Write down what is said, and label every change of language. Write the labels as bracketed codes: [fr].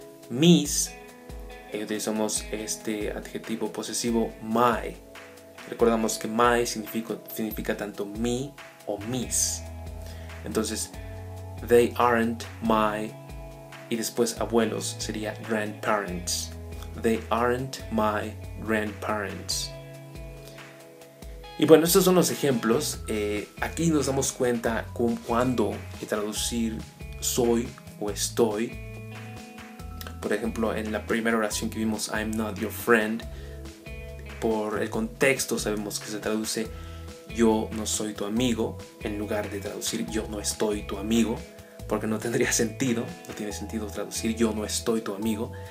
[es] Mis, utilizamos este adjetivo posesivo my. Recordamos que my significa tanto mi o mis. Entonces, [en] they aren't my, [es] y después abuelos sería grandparents. [en] They aren't my grandparents. [es] Y bueno, estos son los ejemplos. Aquí nos damos cuenta cuando traducir soy o estoy. Por ejemplo, en la primera oración que vimos, [en] I'm not your friend, [es] por el contexto sabemos que se traduce yo no soy tu amigo, en lugar de traducir yo no estoy tu amigo, porque no tendría sentido, no tiene sentido traducir yo no estoy tu amigo.